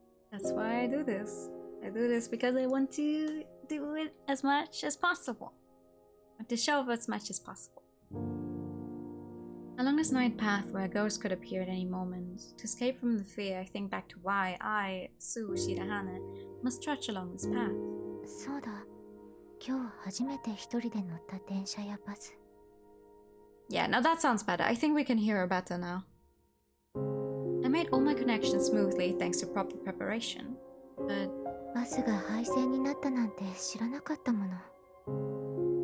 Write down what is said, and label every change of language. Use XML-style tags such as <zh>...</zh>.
<en>That's why I do this. I do this because I want to do it as much as possible. I want to show up as much as possible. Along this night path where a ghost could appear at any moment, to escape from the fear, I think back to why I, Sue Shirahane, must trudge along this path.</en> <ja>そうだ今日初めて一人で乗った電車やバス</ja> <en>Yeah, now that sounds better. I think we can hear her better now. I made all my connections smoothly thanks to proper preparation, but</en> <ja>バスが廃線になったなんて知らなかったもの</ja>